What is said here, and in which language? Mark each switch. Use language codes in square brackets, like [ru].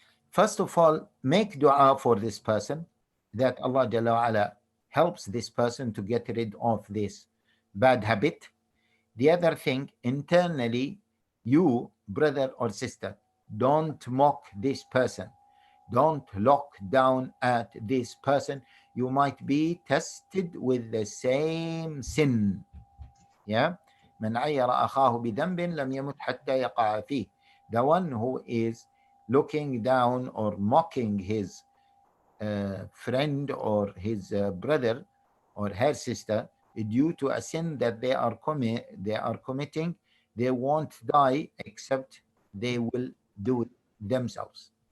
[en] First of all, make dua for this person, that Allah Jalla wa Ala helps this person to get rid of this bad habit. The other thing, internally, you, brother or sister, don't mock this person. Don't look down at this person. You might be tested with the same sin. Yeah. [ar] من عير أخاه بذنب لم يمت حتى يقع فيه. [en] The one who is looking down or mocking his friend or his brother or her sister due to a sin that they are committing, they won't die except they will do it themselves.